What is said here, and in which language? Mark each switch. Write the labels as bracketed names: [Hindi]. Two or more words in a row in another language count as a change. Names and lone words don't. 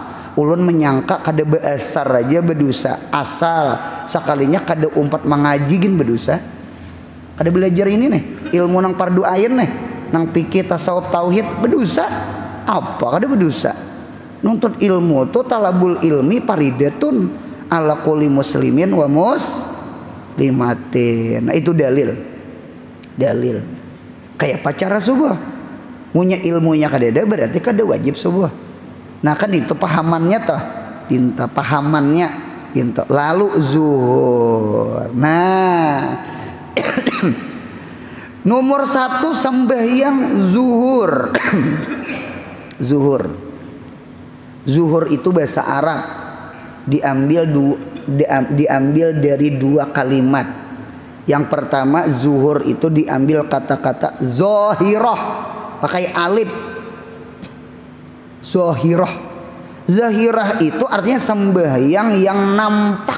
[Banjar] Ulun menyangka kada beasar aja berdosa asal. Sekalinya kada umpat mengaji gin berdosa. Kada belajar ini nih ilmu nang fardu ain nih nang fikih tasawuf tauhid berdosa. Apa kada berdosa? Nuntut ilmu tuh [Arabic] طلب العلم فريضة على كل مسلم ومسلمة. [Banjar] Nah itu dalil kayak pacara subuh. Punya ilmunya kadada berarti kada wajib subuh. Nah kan itu pahamannya toh. Dinta pahamannya dinta. Lalu zuhur. Nah nomor 1 sembahyang zuhur. [Indonesian] Zuhur itu bahasa Arab diambil dari 2 kalimat. Yang pertama zuhur itu diambil kata-kata zohirah pakai alif. Zahirah itu artinya sembahyang yang nampak.